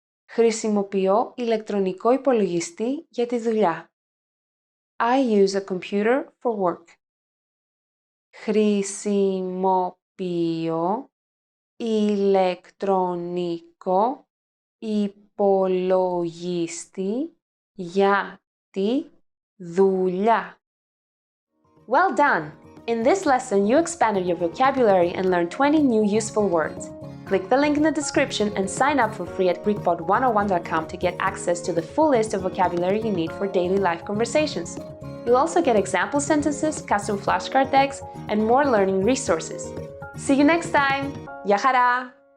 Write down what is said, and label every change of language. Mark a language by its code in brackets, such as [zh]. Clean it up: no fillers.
[el] Χρησιμοποιώ ηλεκτρονικό υπολογιστή για τη δουλειά. [en] I use a computer for work. [el] Χρησιμοποιώ ηλεκτρονικό υπολογιστή για τη δουλειά. [en] Well done! In this lesson, you expanded your vocabulary and learned 20 new useful words. Click the link in the description and sign up for free at GreekPod101.com to get access to the full list of vocabulary you need for daily life conversations. You'll also get example sentences, custom flashcard decks, and more learning resources. See you next time! [el] Γεια χαρά!